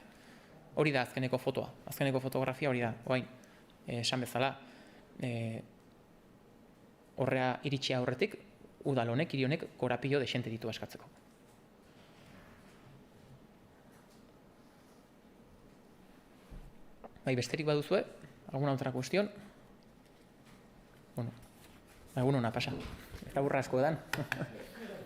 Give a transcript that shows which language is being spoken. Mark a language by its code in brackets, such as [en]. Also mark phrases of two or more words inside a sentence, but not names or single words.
[eu] Hori da azkeneko fotoa, azkeneko fotografia hori da, oain, esan bezala, horrea iritsi aurretik, udal honek, hiri honek, korapilo desente ditu askatzeko. Bai, besterik baduzue, [es] alguna otra cuestión? [eu] Bueno, egun hona pasa. Eta burra asko edan.